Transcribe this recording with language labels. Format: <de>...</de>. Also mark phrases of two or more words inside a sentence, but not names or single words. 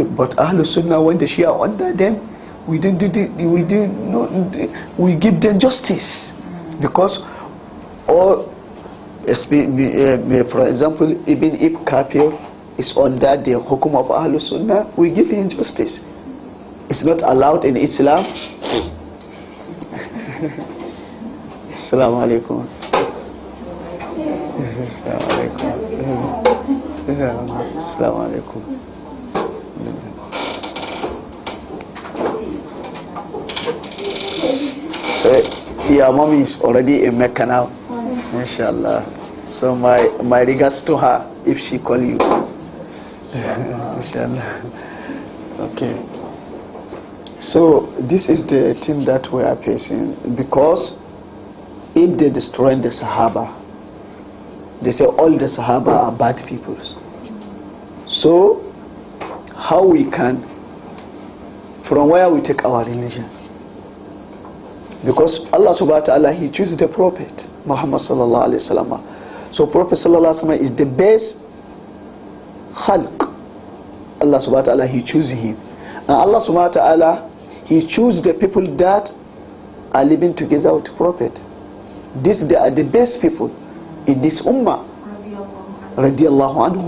<en>But</en> <ar>أهل السنة,</ar> <en>when the Shia are under them, we give them justice. Because, or for example, even if Kafir is under the hukum of</en> <ar>أهل السنة,</ar> <en>we give him justice. It's not allowed in Islam.</en> <ar>السلام عليكم. السلام عليكم. السلام عليكم.</ar> <en>So your mommy is already in Mecca now, inshallah. So my regards to her if she call you, inshallah. Okay. So this is the thing that we are facing, because if they destroy the Sahaba, they say all the Sahaba are bad people. So how we can, from where we take our religion? Because Allah</en> <ar>سبحانه وتعالى,</ar> <en>He chooses the Prophet Muhammad</en> <ar>صلى الله عليه وسلم.</ar> <en>So Prophet</en> <ar>صلى الله عليه وسلم</ar> <en>is the best khalq. Allah</en> <ar>سبحانه وتعالى,</ar> <en>He chooses him. And Allah</en> <ar>سبحانه وتعالى,</ar> <en>He chooses the people that are living together with the Prophet. They are the best people in this ummah.</en> <ar>رضي الله عنهم.</ar>